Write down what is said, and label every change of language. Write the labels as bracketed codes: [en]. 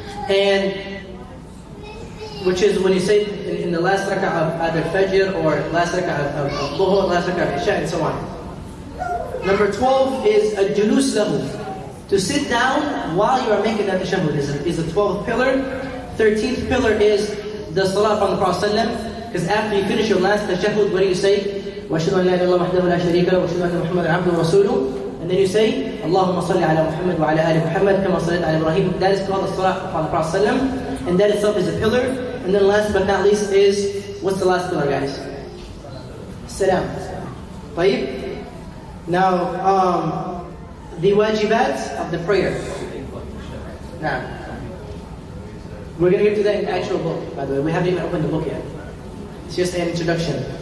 [en] And which is when you say in the last rak'ah of either fajr or last rak'ah of dhuhr, last rak'ah of isha, and so on. Number 12 is a julus lahu, to sit down while you are making that tashahhud is a 12th pillar. 13th pillar is the salah upon the Prophet ﷺ, because after you finish your last tashahhud, what do you say? [ar] وَأَشْهَدُ أَنْ لَا إِلَهَ إِلَّا اللَّهُ وَحْدَهُ لَا شَرِيكَ لَهُ وَأَشْهَدُ أَنَّ مُحَمَّدًا عَبْدُهُ وَرَسُولُهُ. [en] And then you say, [ar] اللهم صل على محمد وعلى آل محمد كما صليت على إبراهيم. [en] That is called the salah upon the Prophet ﷺ, and that itself is a pillar. And then last but not least is, what's the last pillar, guys? Salam. طيب. Now, the wajibat of the prayer. Now, we're going to get to that in the actual book, by the way. We haven't even opened the book yet. It's just an introduction.